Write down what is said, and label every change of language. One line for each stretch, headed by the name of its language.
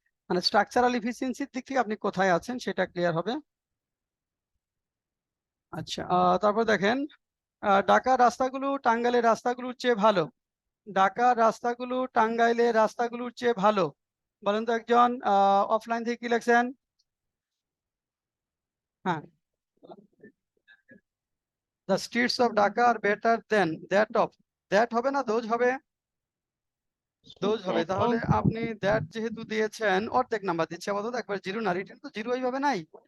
Bangla: মানে স্ট্রাকচারাল এফিসিয়েন্সির দিক থেকে আপনি কোথায় আছেন সেটা ক্লিয়ার হবে। আচ্ছা, তারপর দেখেন, ঢাকার রাস্তাগুলো টাঙ্গাইলের রাস্তাগুলোর চেয়ে ভালো। ঢাকার রাস্তাগুলো টাঙ্গাইলের রাস্তাগুলোর চেয়ে ভালো। বলেন তো একজন, অফলাইন থেকে কি লিখছেন?
English: হ্যাঁ, the streets of Dhaka are better than that of, that
Bangla: হবে না,
English: those
Bangla: হবে,
English: those হবে। That
Bangla: তাহলে of- আপনি that যেহেতু দিয়েছেন, অর্ধেক নাম্বার দিচ্ছে আপাতত, একবার জিরো না, রিটেন তো জিরো এইভাবে নাই।